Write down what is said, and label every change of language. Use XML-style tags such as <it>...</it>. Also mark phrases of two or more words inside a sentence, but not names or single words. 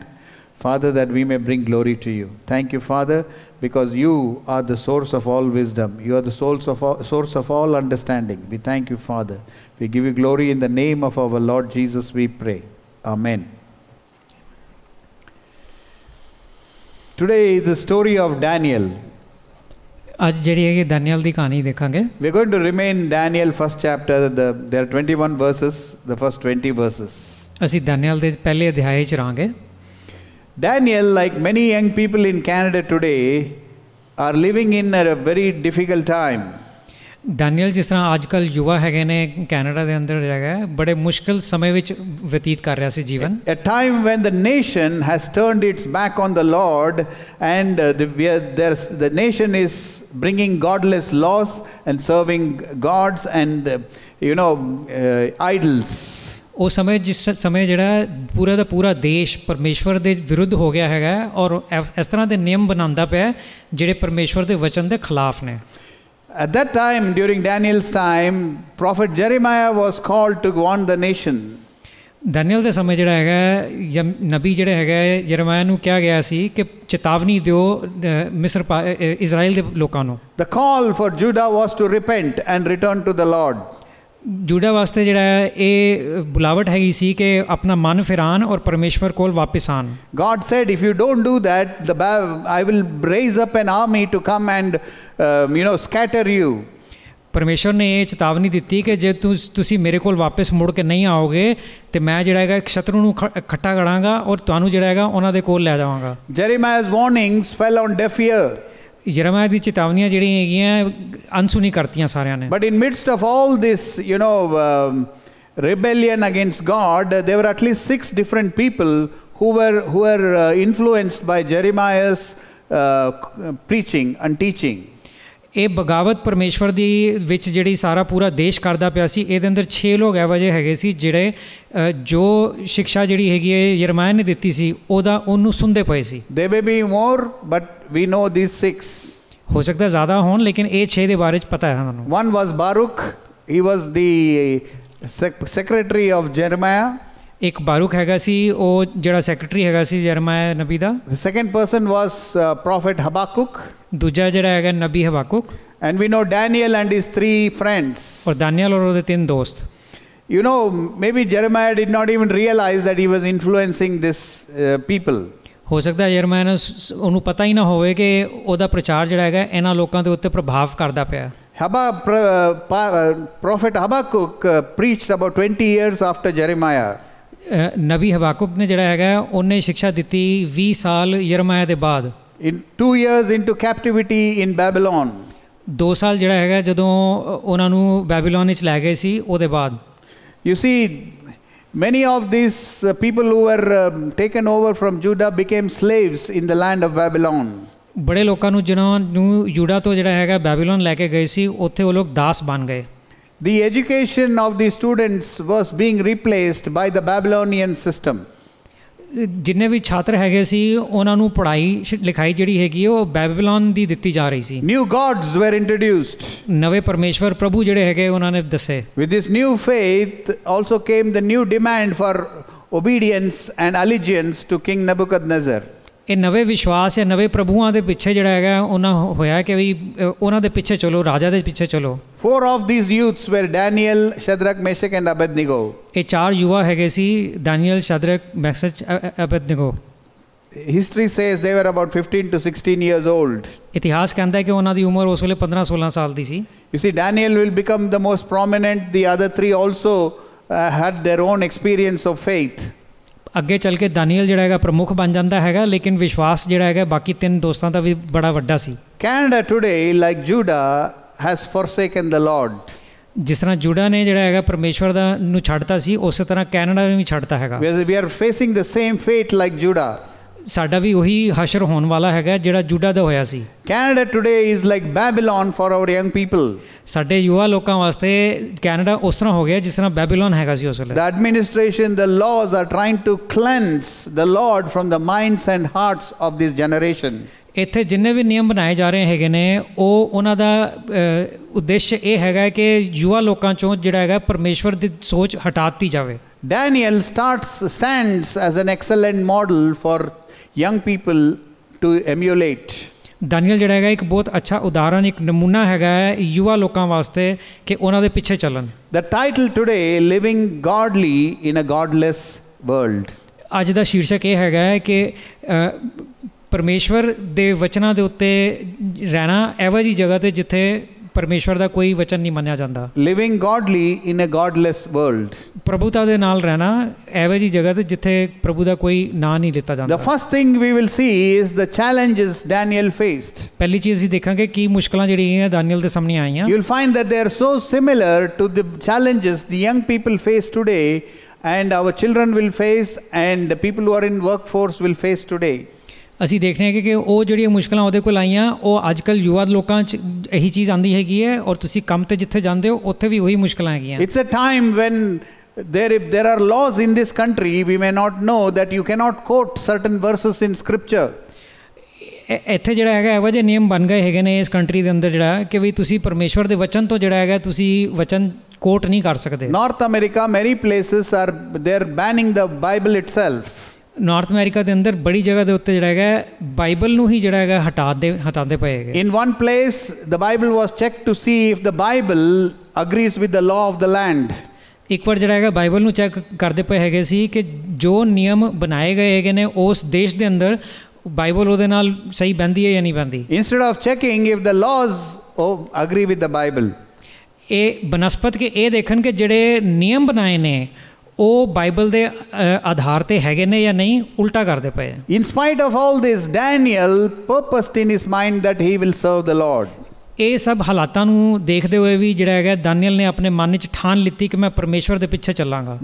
<en>Father, that we may bring glory to you. Thank you, Father, because you are the source of all wisdom. You are the source of all understanding. We thank you, Father. We give you glory in the name of our Lord Jesus, we pray. Amen. Today is the story of Daniel.</en> <pa>ਅੱਜ ਜਿਹੜੀ ਹੈਗੀ ਦਾਨੀਏਲ ਦੀ ਕਹਾਣੀ ਦੇਖਾਂਗੇ।</pa> <en>We are going to remain Daniel first chapter. There are 21 verses, the first 20 verses.</en> <pa>ਅਸੀਂ ਦਾਨੀਏਲ ਦੇ ਪਹਿਲੇ ਅਧਿਆਏ 'ਚ ਰਹਾਂਗੇ।</pa> <en>Daniel, like many young people in Canada today, are living in a very difficult time.</en> <pa>ਦਾਨੀਏਲ ਜਿਸ ਤਰ੍ਹਾਂ ਅੱਜ ਕੱਲ੍ਹ ਯੁਵਾ ਹੈਗੇ ਨੇ ਕੈਨੇਡਾ ਦੇ ਅੰਦਰ ਹੈਗਾ ਬੜੇ ਮੁਸ਼ਕਿਲ ਸਮੇਂ ਵਿੱਚ ਬਤੀਤ ਕਰ ਰਿਹਾ ਸੀ ਜੀਵਨ।</pa> <en>A time when the nation has turned its back on the Lord and the nation is bringing godless laws and serving gods and idols.</en> <pa>ਉਹ ਸਮੇਂ ਜਿਸ ਸਮੇਂ ਜਿਹੜਾ ਪੂਰਾ ਦਾ ਪੂਰਾ ਦੇਸ਼ ਪਰਮੇਸ਼ਵਰ ਦੇ ਵਿਰੁੱਧ ਹੋ ਗਿਆ ਹੈਗਾ ਔਰ ਇਸ ਤਰ੍ਹਾਂ ਦੇ ਨਿਯਮ ਬਣਾਉਂਦਾ ਪਿਆ ਜਿਹੜੇ ਪਰਮੇਸ਼ਵਰ ਦੇ ਵਚਨ ਦੇ ਖਿਲਾਫ ਨੇ।</pa> <en>At that time, during Daniel's time, Prophet Jeremiah was called to warn the nation.</en> <pa>ਦਾਨੀਏਲ ਦੇ ਸਮੇਂ ਜਿਹੜਾ ਹੈਗਾ ਨਬੀ ਜਿਹੜਾ ਹੈਗਾ ਯਰਮਿਯਾਹ ਨੂੰ ਕਿਹਾ ਗਿਆ ਸੀ ਕਿ ਚੇਤਾਵਨੀ ਦਿਓ ਮਿਸਰ ਇਜ਼ਰਾਈਲ ਦੇ ਲੋਕਾਂ ਨੂੰ।</pa> <en>The call for Judah was to repent and return to the Lord.</en> <pa>ਜੂਡਾ ਵਾਸਤੇ ਜਿਹੜਾ ਇਹ ਬੁਲਾਵਟ ਹੈਗੀ ਸੀ ਕਿ ਆਪਣਾ ਮਨ ਫਿਰਾਨ ਔਰ ਪਰਮੇਸ਼ਵਰ ਕੋਲ ਵਾਪਿਸ ਆਣ।</pa> <en>God said, if you don't do that, I will raise up an army to come and scatter you.</en> <pa>ਪਰਮੇਸ਼ਵਰ ਨੇ ਇਹ ਚੇਤਾਵਨੀ ਦਿੱਤੀ ਕਿ ਜੇ ਤੁਸੀਂ ਮੇਰੇ ਕੋਲ ਵਾਪਸ ਮੁੜ ਕੇ ਨਹੀਂ ਆਓਗੇ ਤੇ ਮੈਂ ਜਿਹੜਾ ਹੈਗਾ ਇੱਕ ਸ਼ਤਰੂ ਨੂੰ ਇਕੱਠਾ ਕਰਾਂਗਾ ਔਰ ਤੁਹਾਨੂੰ ਜਿਹੜਾ ਹੈਗਾ ਉਹਨਾਂ ਦੇ ਕੋਲ ਲੈ ਜਾਵਾਂਗਾ।</pa> <en>Jeremiah's warnings fell on deaf ear.</en> <pa>ਯਰਮਿਯਾਹ ਦੀ ਚੇਤਾਵਨੀਆਂ ਜਿਹੜੀਆਂ ਹੈਗੀਆਂ ਅਨਸੁਣੀ ਕਰਤੀਆਂ ਸਾਰਿਆਂ ਨੇ।</pa> <en>But in midst of all this, rebellion against God, there were at least 6 different people who were influenced by Jeremiah's preaching and teaching.</en> <pa>ਇਹ ਬਗਾਵਤ ਪਰਮੇਸ਼ਵਰ ਦੀ ਵਿੱਚ ਜਿਹੜੀ ਸਾਰਾ ਪੂਰਾ ਦੇਸ਼ ਕਰਦਾ ਪਿਆ ਸੀ ਇਹਦੇ ਅੰਦਰ 6 ਲੋਕ ਇਹੋ ਜਿਹੇ ਹੈਗੇ ਸੀ ਜਿਹੜੇ ਜੋ ਸਿੱਖਿਆ ਜਿਹੜੀ ਹੈਗੀ ਹੈ ਯਰਮਿਯਾਹ ਨੇ ਦਿੱਤੀ ਸੀ ਉਹਨੂੰ ਸੁਣਦੇ ਪਏ ਸੀ।</pa> <en>There may be more, but we know these 6.</en> <pa>ਹੋ ਸਕਦਾ ਜ਼ਿਆਦਾ ਹੋਣ ਲੇਕਿਨ ਇਹ 6 ਦੇ ਬਾਰੇ 'ਚ ਪਤਾ ਹੈ ਸਾਨੂੰ।</pa> <en>One was Baruch. He was the secretary of Jeremiah.</en> <pa>ਇੱਕ ਬਾਰੂਕ ਹੈਗਾ ਸੀ ਉਹ ਜਿਹੜਾ ਸੈਕਟਰੀ ਹੈਗਾ ਸੀ ਯਰਮਿਯਾਹ ਨਬੀ ਦਾ।</pa> <en>The second person was Prophet Habakkuk.</en> <pa>ਦੂਜਾ ਜਿਹੜਾ ਹੈਗਾ ਨਬੀ ਹਬਾਕੁਕ।</pa> <en>And we know Daniel and his 3 friends.</en> <pa>ਔਰ ਦਾਨੀਏਲ ਔਰ ਉਹਦੇ 3 ਦੋਸਤ।</pa> <en>Maybe Jeremiah did not even realize that he was influencing this people.</en> <pa>ਹੋ ਸਕਦਾ ਯਰਮਿਯਾਹ ਨੂੰ ਉਹਨੂੰ ਪਤਾ ਹੀ ਨਾ ਹੋਵੇ ਕਿ ਉਹਦਾ ਪ੍ਰਚਾਰ ਜਿਹੜਾ ਹੈਗਾ ਇਹਨਾਂ ਲੋਕਾਂ ਦੇ ਉੱਤੇ ਪ੍ਰਭਾਵ ਕਰਦਾ ਪਿਆ।</pa> <en>Prophet Habakkuk preached about 20 years after Jeremiah.</en> <pa>ਨਬੀ ਹਬਾਕੁਕ ਨੇ ਜਿਹੜਾ ਹੈਗਾ ਉਹਨੇ ਸਿੱਖਿਆ ਦਿੱਤੀ 20 ਸਾਲ ਯਰਮਿਯਾਹ ਦੇ ਬਾਅਦ।</pa> <en>In 2 years into captivity in Babylon.</en> <pa>2 ਸਾਲ ਜਿਹੜਾ ਹੈਗਾ ਜਦੋਂ ਉਹਨਾਂ ਨੂੰ ਬੈਬੀਲੋਨ ਵਿੱਚ ਲੈ ਗਏ ਸੀ ਉਹਦੇ ਬਾਅਦ।</pa> <en>You see, many of these people who were taken over from Judah became slaves in the land of Babylon.</en> <pa>ਬੜੇ ਲੋਕਾਂ ਨੂੰ ਜਿਨ੍ਹਾਂ ਨੂੰ ਯੂਡਾ ਤੋਂ ਜਿਹੜਾ ਹੈਗਾ ਬੈਬੀਲੋਨ ਲੈ ਕੇ ਗਏ ਸੀ ਉੱਥੇ ਉਹ ਲੋਕ ਦਾਸ ਬਣ ਗਏ।</pa> <en>The education of the students was being replaced by the Babylonian system.</en> <pa>ਜਿੰਨੇ ਵੀ ਛਾਤਰ ਹੈਗੇ ਸੀ ਉਹਨਾਂ ਨੂੰ ਪੜ੍ਹਾਈ ਲਿਖਾਈ ਜਿਹੜੀ ਹੈਗੀ ਉਹ ਬੈਬੀਲੋਨ ਦੀ ਦਿੱਤੀ ਜਾ ਰਹੀ ਸੀ।</pa> <en>New gods were introduced.</en> <pa>ਨਵੇਂ ਪਰਮੇਸ਼ਵਰ ਪ੍ਰਭੂ ਜਿਹੜੇ ਹੈਗੇ ਉਹਨਾਂ ਨੇ ਦੱਸੇ।</pa> <en>With this new faith also came the new demand for obedience and allegiance to King Nebuchadnezzar.</en> <pa>ਇਹ ਨਵੇਂ ਵਿਸ਼ਵਾਸ ਜਾਂ ਨਵੇਂ ਪ੍ਰਭੂਆਂ ਦੇ ਪਿੱਛੇ ਜਿਹੜਾ ਹੈਗਾ ਉਹਨਾਂ ਹੋਇਆ ਕਿ ਵੀ ਉਹਨਾਂ ਦੇ ਪਿੱਛੇ ਚਲੋ ਰਾਜਾ ਦੇ ਪਿੱਛੇ ਚਲੋ।</pa> <en>4 of these youths were Daniel, Shadrach, Meshach and Abednego.</en> <pa>ਇਹ 4 ਯੁਵਾ ਹੈਗੇ ਸੀ ਦਾਨੀਏਲ, ਸ਼ਦਰਕ, ਮੈਸ਼ਕ, ਅਬੇਦਨਗੋ।</pa> <en>History says they were about 15 to 16 years old.</en> <pa>ਇਤਿਹਾਸ ਕਹਿੰਦਾ ਹੈ ਕਿ ਉਹਨਾਂ ਦੀ ਉਮਰ ਉਸ ਵੇਲੇ 15-16 ਸਾਲ ਦੀ ਸੀ।</pa> <en>You see, Daniel will become the most prominent. The other 3 also had their own experience of faith.</en> <pa>ਅੱਗੇ ਚੱਲ ਕੇ ਦਾਨੀਏਲ ਜਿਹੜਾ ਹੈਗਾ ਪ੍ਰਮੁੱਖ ਬਣ ਜਾਂਦਾ ਹੈਗਾ ਲੇਕਿਨ ਵਿਸ਼ਵਾਸ ਜਿਹੜਾ ਹੈਗਾ ਬਾਕੀ 3 ਦੋਸਤਾਂ ਦਾ ਵੀ ਬੜਾ ਵੱਡਾ ਸੀ।</pa> <en>Canada today, like Judah, has forsaken the Lord.</en> <pa>ਜਿਸ ਤਰ੍ਹਾਂ ਜੂਡਾ ਨੇ ਜਿਹੜਾ ਹੈਗਾ ਪਰਮੇਸ਼ਵਰ ਦਾ ਨੂੰ ਛੱਡਤਾ ਸੀ ਉਸੇ ਤਰ੍ਹਾਂ ਕੈਨੇਡਾ ਨੇ ਵੀ ਛੱਡਤਾ ਹੈਗਾ।</pa> <en>We are facing the same fate like Judah.</en> <pa>ਸਾਡਾ ਵੀ ਉਹੀ ਹਸ਼ਰ ਹੋਣ ਵਾਲਾ ਹੈਗਾ ਜਿਹੜਾ ਜੂਡਾ ਦਾ ਹੋਇਆ ਸੀ।</pa> <en>Canada today is like Babylon for our young people.</en> <pa>ਸਾਡੇ ਯੁਵਾ ਲੋਕਾਂ ਵਾਸਤੇ ਕੈਨੇਡਾ ਉਸ ਤਰ੍ਹਾਂ ਹੋ ਗਿਆ ਜਿਸ ਤਰ੍ਹਾਂ ਬੈਬੀਲੋਨ ਹੈਗਾ ਸੀ ਉਸ ਵੇਲੇ।</pa> <en>The administration, the laws are trying to cleanse the Lord from the minds and hearts of this generation.</en> <pa>ਇੱਥੇ ਜਿੰਨੇ ਵੀ ਨਿਯਮ ਬਣਾਏ ਜਾ ਰਹੇ ਹੈਗੇ ਨੇ ਉਹ ਉਹਨਾਂ ਦਾ ਉਦੇਸ਼ ਇਹ ਹੈਗਾ ਕਿ ਯੁਵਾ ਲੋਕਾਂ ਚੋਂ ਜਿਹੜਾ ਹੈਗਾ ਪਰਮੇਸ਼ਵਰ ਦੀ ਸੋਚ ਹਟਾਤੀ ਜਾਵੇ।</pa> <en>Daniel stands as an excellent model for young people to emulate.</en> <pa>ਦਾਨੀਅਲ ਜਿਹੜਾ ਹੈਗਾ ਇੱਕ ਬਹੁਤ ਅੱਛਾ ਉਦਾਹਰਨ, ਇੱਕ ਨਮੂਨਾ ਹੈਗਾ ਯੁਵਾ ਲੋਕਾਂ ਵਾਸਤੇ ਕਿ ਉਹਨਾਂ ਦੇ ਪਿੱਛੇ ਚੱਲਣ।</pa> <en>The title today, Living Godly in a Godless World.</en> <pa>ਅੱਜ ਦਾ ਸ਼ੀਰਸ਼ਕ ਇਹ ਹੈਗਾ ਕਿ ਪਰਮੇਸ਼ਵਰ ਦੇ ਵਚਨਾਂ ਦੇ ਉੱਤੇ ਰਹਿਣਾ ਇਹੋ ਜਿਹੀ ਜਗ੍ਹਾ 'ਤੇ ਜਿੱਥੇ ਪਰਮੇਸ਼ਵਰ ਦਾ ਕੋਈ ਵਚਨ ਨਹੀਂ ਮੰਨਿਆ ਜਾਂਦਾ।</pa> <en>Living godly in a godless world.</en> <pa>ਪ੍ਰਭੂਤਾ ਦੇ ਨਾਲ ਰਹਿਣਾ ਇਹੋ ਜਿਹੀ ਜਗ੍ਹਾ 'ਤੇ ਜਿੱਥੇ ਪ੍ਰਭੂ ਦਾ ਕੋਈ ਨਾਂ ਨਹੀਂ ਲਿੱਤਾ ਜਾਂਦਾ।</pa> <en>The first thing we will see is the challenges Daniel faced.</en> <pa>ਪਹਿਲੀ ਚੀਜ਼ ਅਸੀਂ ਦੇਖਾਂਗੇ ਕੀ ਮੁਸ਼ਕਲਾਂ ਜਿਹੜੀਆਂ ਦਾਨੀਅਲ ਦੇ ਸਾਹਮਣੇ ਆਈਆਂ।</pa> <en>You'll find that they are so similar to the challenges the young people face today and our children will face and the people who are in workforce will face today.</en> <pa>ਅਸੀਂ ਦੇਖਦੇ ਹਾਂ ਕਿ ਉਹ ਜਿਹੜੀਆਂ ਮੁਸ਼ਕਲਾਂ ਉਹਦੇ ਕੋਲ ਆਈਆਂ ਉਹ ਅੱਜ ਕੱਲ੍ਹ ਯੁਵਾ ਲੋਕਾਂ 'ਚ ਇਹੀ ਚੀਜ਼ ਆਉਂਦੀ ਹੈਗੀ ਹੈ ਔਰ ਤੁਸੀਂ ਕੰਮ 'ਤੇ ਜਿੱਥੇ ਜਾਂਦੇ ਹੋ ਉੱਥੇ ਵੀ ਉਹੀ ਮੁਸ਼ਕਲਾਂ ਹੈਗੀਆਂ।</pa> <en>It's a time when there are laws in this country we may not know that you cannot quote certain verses in scripture.</en> <pa>ਇੱਥੇ ਜਿਹੜਾ ਹੈਗਾ ਇਹੋ ਜਿਹੇ ਨਿਯਮ ਬਣ ਗਏ ਹੈਗੇ ਨੇ ਇਸ ਕੰਟਰੀ ਦੇ ਅੰਦਰ ਜਿਹੜਾ ਕਿ ਵੀ ਤੁਸੀਂ ਪਰਮੇਸ਼ਵਰ ਦੇ ਵਚਨ ਤੋਂ ਜਿਹੜਾ ਹੈਗਾ ਤੁਸੀਂ ਵਚਨ ਕੋਟ ਨਹੀਂ ਕਰ ਸਕਦੇ।</pa> <en>North America, many places they're banning the Bible itself.</en> <pa>ਨਾਰਥ ਅਮਰੀਕਾ ਦੇ ਅੰਦਰ ਬੜੀ ਜਗ੍ਹਾ ਦੇ ਉੱਤੇ ਜਿਹੜਾ ਹੈਗਾ ਬਾਈਬਲ ਨੂੰ ਹੀ ਜਿਹੜਾ ਹੈਗਾ ਹਟਾਉਂਦੇ ਪਏ ਹੈਗੇ।</pa> <en>In one place the Bible was checked to see if the Bible agrees with the law of the land.</en> <pa>ਇੱਕ ਵਾਰ ਜਿਹੜਾ ਹੈਗਾ ਬਾਈਬਲ ਨੂੰ ਚੈੱਕ ਕਰਦੇ ਪਏ ਹੈਗੇ ਸੀ ਕਿ ਜੋ ਨਿਯਮ ਬਣਾਏ ਗਏ ਹੈਗੇ ਨੇ ਉਸ ਦੇਸ਼ ਦੇ ਅੰਦਰ ਬਾਈਬਲ ਉਹਦੇ ਨਾਲ ਸਹੀ ਬਹਿੰਦੀ ਹੈ ਜਾਂ ਨਹੀਂ ਬਹਿੰਦੀ।</pa> <en>Instead of checking if the laws agree with the Bible.</en> <pa>ਇਹ ਬਨਸਪਤ ਕਿ ਇਹ ਦੇਖਣ ਕਿ ਜਿਹੜੇ ਨਿਯਮ ਬਣਾਏ ਨੇ ਉਹ ਬਾਈਬਲ ਦੇ ਆਧਾਰ ਤੇ ਹੈਗੇ ਨੇ ਜਾਂ ਨਹੀਂ, ਉਲਟਾ ਕਰਦੇ ਪਏ।</pa> <en>In spite of all this, Daniel purposed in his mind that he will serve the Lord.</en> <pa>ਇਹ ਸਭ ਹਾਲਾਤਾਂ ਨੂੰ ਦੇਖਦੇ ਹੋਏ ਵੀ ਜਿਹੜਾ ਹੈਗਾ ਦਾਨੀਅਲ ਨੇ ਆਪਣੇ ਮਨ ਵਿੱਚ ਠਾਣ ਲਿੱਤੀ ਕਿ ਮੈਂ ਪਰਮੇਸ਼ਵਰ ਦੇ ਪਿੱਛੇ ਚੱਲਾਂਗਾ।</pa>